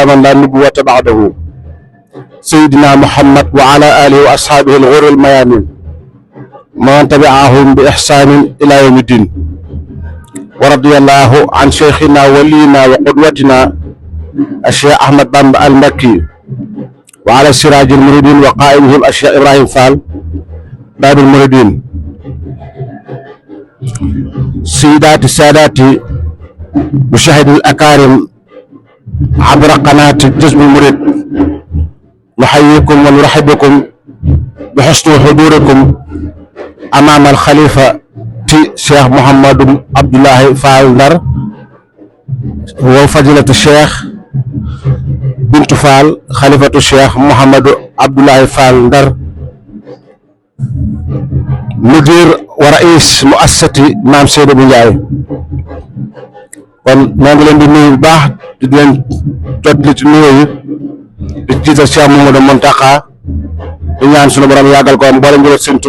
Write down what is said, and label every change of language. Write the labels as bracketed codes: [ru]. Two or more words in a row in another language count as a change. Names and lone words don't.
[ar] من لا نبوة بعده سيدنا محمد وعلى آله وأصحابه الغر الميامين من تبعهم بإحسان إلى يوم الدين ورضي الله عن شيخنا ولينا وقدوتنا Cheikh Ahmad Bamba al-Makki وعلى سراج المريدين وقائدهم Cheikh Ibrahim Fall باب المريدين سيداتي ساداتي مشاهدي الأكارم عبر قناة جذب المريد نحييكم ونرحب بكم بحسن حضوركم أمام الخليفة شيخ محمد عبد الله فال ndar وفضيلة الشيخ بنت فال خليفة الشيخ محمد عبد الله فال [wo] ndar [ar] مدير ورئيس مؤسسة [wo] maam Seydou bu Ndiaye kon moo ngi leen di nuyu bu baax di leen jot li ci nuyoo yi di jiital Cheikh Mamadou Mountakha di ñaan sunu borom yàggal ko am boole njëriñ seen